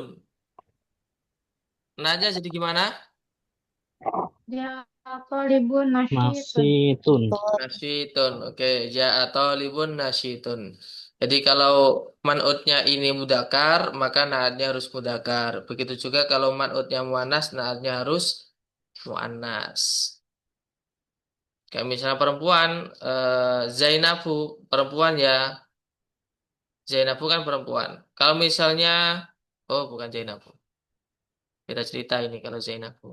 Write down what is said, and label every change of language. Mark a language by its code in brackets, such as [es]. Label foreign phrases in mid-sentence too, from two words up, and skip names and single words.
[id] Naatnya jadi gimana? [ar] Ya, talibun nasyitun. Nasyitun. Nasyitun. [id] Oke, [ar] ja'a tolibun nasyitun. [id] Jadi kalau man'utnya ini mudakar, maka naatnya harus mudakar. Begitu juga kalau man'utnya muannas, naatnya harus muannas. Kayak misalnya perempuan, Zainabu, perempuan ya. Zainabu kan perempuan. Kalau misalnya, oh bukan Zainabu. Beda cerita ini kalau Zainabu.